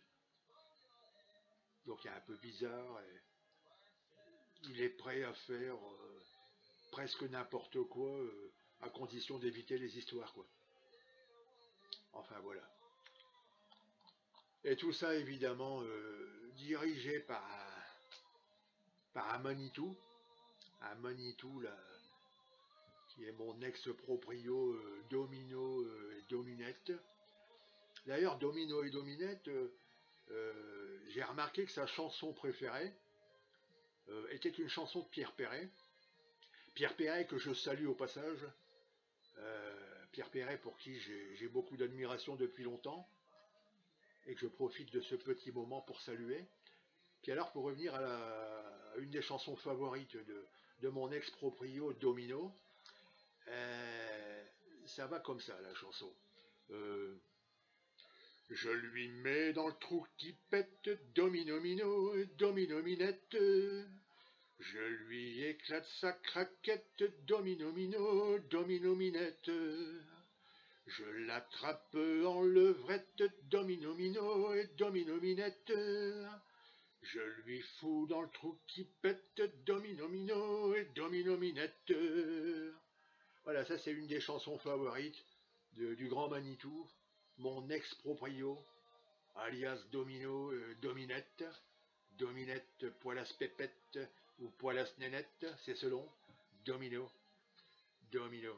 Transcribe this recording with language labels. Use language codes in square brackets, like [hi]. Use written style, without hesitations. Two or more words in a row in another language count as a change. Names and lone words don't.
[fr] Donc il est un peu bizarre, et il est prêt à faire presque n'importe quoi, à condition d'éviter les histoires, quoi. Enfin voilà. Et tout ça, évidemment, dirigé par un Manitou là, qui est mon ex-proprio Domino et Dominette. D'ailleurs, Domino et Dominette, j'ai remarqué que sa chanson préférée était une chanson de Pierre Perret. Pierre Perret que je salue au passage. Pierre Perret pour qui j'ai beaucoup d'admiration depuis longtemps et que je profite de ce petit moment pour saluer. Puis alors, pour revenir à une des chansons favorites de mon ex-proprio Domino, ça va comme ça, la chanson. Euh, je lui mets dans le trou qui pète, domino mino, domino minette. Je lui éclate sa craquette, domino mino, domino minette. Je l'attrape en levrette, domino mino et domino minette. Je lui fous dans le trou qui pète, domino mino et domino minette. Voilà, ça c'est une des chansons favorites du grand Manitou, mon ex-proprio, alias Domino Dominette, Dominette Poilas Pépette ou Poilas Nénette, c'est selon, Domino, Domino.